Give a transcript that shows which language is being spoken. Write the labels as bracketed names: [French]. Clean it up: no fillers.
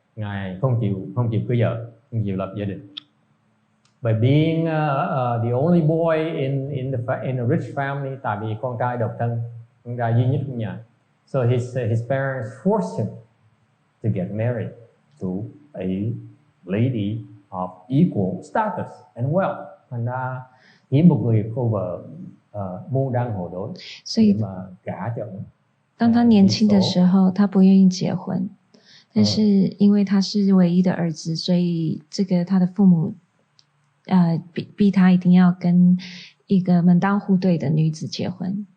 [Vietnamese] Ngài không chịu cưới vợ, không chịu lập gia đình. [English] By being the only boy in a rich family, [Vietnamese] tại vì con trai độc thân, con trai duy nhất trong nhà. [English] So his parents forced him to get married to a lady of equal status and wealth. [Vietnamese] Thành ra kiếm một người cô vợ môn đăng hộ đối để mà gả cho ông. [Chinese] 当他年轻的时候，他不愿意结婚，但是因为他是唯一的儿子，所以这个他的父母逼他一定要跟一个门当户对的女子结婚。